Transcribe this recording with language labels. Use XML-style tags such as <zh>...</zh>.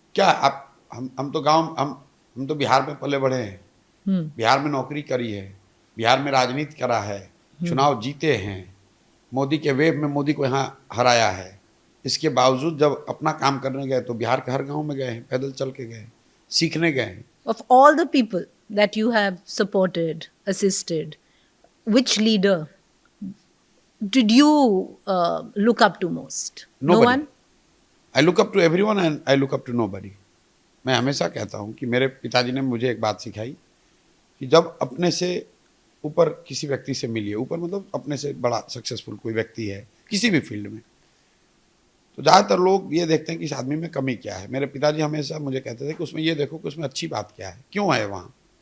<hi>क्या आप हम तो गांव, हम तो बिहार में पले बढ़े हैं, बिहार में नौकरी करी है, बिहार में राजनीति करा है, चुनाव जीते हैं, मोदी के वेव में मोदी को यहाँ हराया है। इसके बावजूद जब अपना काम करने गए तो बिहार के हर गांव में गए हैं, पैदल चल के गए, सीखने गए हैं।</hi> <en>Of all the people that you have supported, assisted, which leader did you look up to most? Nobody. No one? I look up to everyone and I look up to nobody.</en> <hi>मैं हमेशा कहता हूँ कि मेरे पिताजी ने मुझे एक बात सिखाई कि जब अपने से ऊपर किसी व्यक्ति से मिलिए, ऊपर मतलब अपने से बड़ा सक्सेसफुल कोई व्यक्ति है किसी भी फील्ड में, तो ज़्यादातर लोग ये देखते हैं कि इस आदमी में कमी क्या है। मेरे पिताजी हमेशा मुझे कहते थे कि उसमें ये देखो कि उसमें अच्छी बात क्या है, क्यों है वहाँ।</hi>